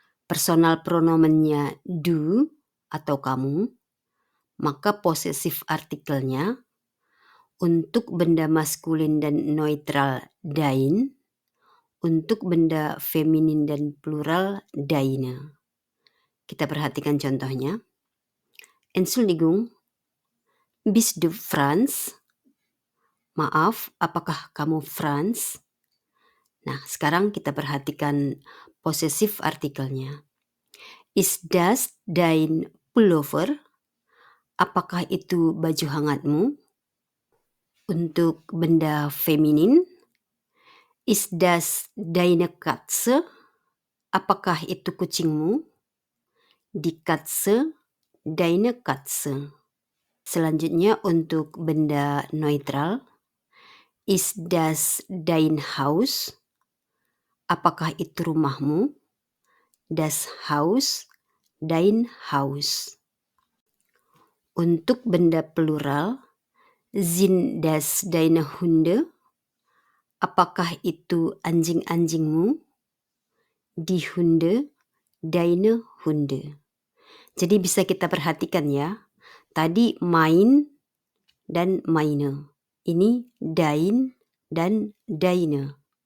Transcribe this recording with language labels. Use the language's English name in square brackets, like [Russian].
[Indonesian] Personal pronomennya du atau kamu, maka possessive artikelnya untuk benda maskulin dan netral dein, untuk benda feminin dan plural deine. Kita perhatikan contohnya. [German] Entschuldigung, bist du Franz? [Indonesian] Maaf, apakah kamu Franz? Nah, sekarang kita perhatikan possessive artikelnya. [German] Ist das dein Pullover? [Indonesian] Apakah itu baju hangatmu? Untuk benda feminin, [German] ist das deine Katze? [Indonesian] Apakah itu kucingmu? [German] Die Katze, deine Katze. [Indonesian] Selanjutnya untuk benda netral, [German] ist das dein Haus? [Indonesian] Apakah itu rumahmu? [German] Das Haus, dein Haus. [Indonesian] Untuk benda plural, [German] sind das deine Hunde? [Indonesian] Apakah itu anjing-anjingmu? [German] Die Hunde, deine Hunde. [Indonesian] Jadi bisa kita perhatikan ya. Tadi mein dan meine. Ini dein dan deine.